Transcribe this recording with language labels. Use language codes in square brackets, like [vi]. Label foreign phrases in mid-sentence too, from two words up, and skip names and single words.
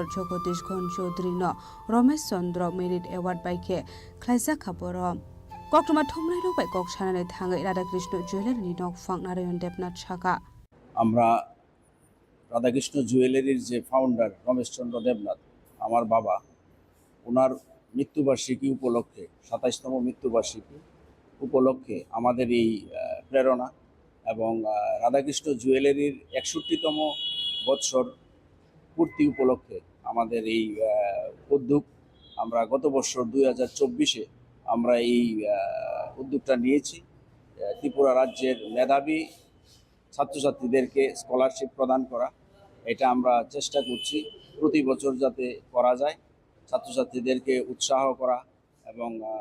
[trp] Jogodish Gonchodri no Ramesh Chandra Merit Award by K. Klaisa Kaporo. Koktuma Thomrai by Kok Shanane Thanga Radha Krishna Jewelry Nok Fang Narayan Debnath Shaka. [bn] আমরা রাধাকৃষ্ণ জুয়েলারির যে ফাউন্ডার রমেশ চন্দ্র দেবনাথ আমার বাবা ওনার মৃত্যুবার্ষিকী উপলক্ষে ২৭তম মৃত্যুবার্ষিকী উপলক্ষে আমাদের এই প্রেরণা এবং রাধাকৃষ্ণ জুয়েলারির ৬১তম বৎসর পূর্তি উপলক্ষে আমাদের এই উদ্যোগ আমরা গত বছর ২০২৪-এ আমরা এই উদ্যোগটা নিয়েছি ত্রিপুরা রাজ্যের মেধাবী ছাত্রছাত্রীদেরকে স্কলারশিপ প্রদান করা এটা আমরা চেষ্টা করছি প্রতি বছর যাতে করা যায় ছাত্রছাত্রীদেরকে উৎসাহ করা এবং